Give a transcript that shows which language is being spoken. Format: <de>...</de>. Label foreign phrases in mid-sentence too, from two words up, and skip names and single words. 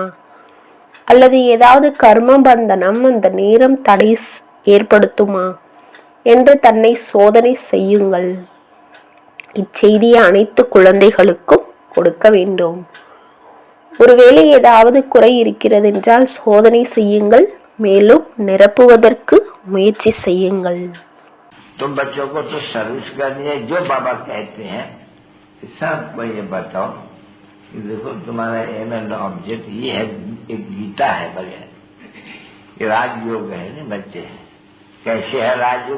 <ta>அல்லது ஏதாவது கர்ம பந்தனம் அந்த நேரம் தடை ஏற்படுத்துமா என்று தன்னை சோதனை செய்யுங்கள். இச்செய்தியை அனைத்து குழந்தைகளுக்கும் கொடுக்க வேண்டும். ஒருவேளை ஏதாவது குறை இருக்கிறது என்றால் சோதனை செய்யுங்கள். மேலும் நிரப்புவதற்கு முயற்சி செய்யுங்கள்.</ta> <hi>तुम बच्चों को तो सर्विस करनी है, जो बाबा कहते हैं सबको ये बताओ कि देखो तुम्हारा</hi> <en>aim and object</en> <hi>ये है, एक गीता है बढ़िया, ये राजयोग है ना बच्चे। कैसे है राजयोग?</hi>